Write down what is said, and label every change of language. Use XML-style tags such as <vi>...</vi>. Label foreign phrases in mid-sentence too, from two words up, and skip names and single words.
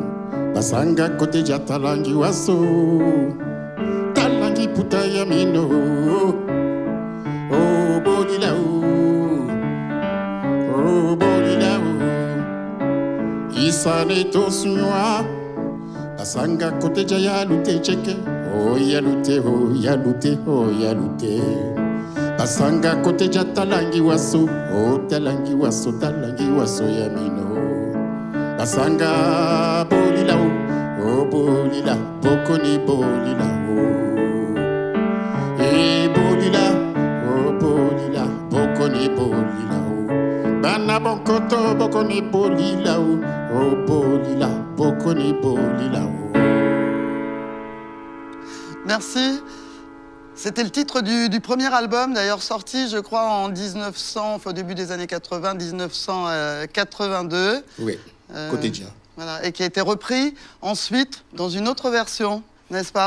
<ln>Basanga Coteja talangi waso, talangi puta ya mino, oh bolila isane tosuwa. Basanga Coteja ya lute cheke, oh ya lute, oh ya lute, oh ya lute. Basanga Coteja talangi waso, oh talangi waso ya mino. Basanga bolila, oh bolila, bokoni bolila, oh. Eh bolila, oh bolila, bokoni bolila, oh. Bana bonkoto, bokoni bolila, oh bolila, bokoni bolila, oh.</ln> <fr>Merci. C'était le titre du premier album, d'ailleurs sorti, je crois, en 1900, au début des années 80, 1982. Oui. Coteja. Voilà, et qui a été repris ensuite dans une autre version, n'est-ce pas?</fr>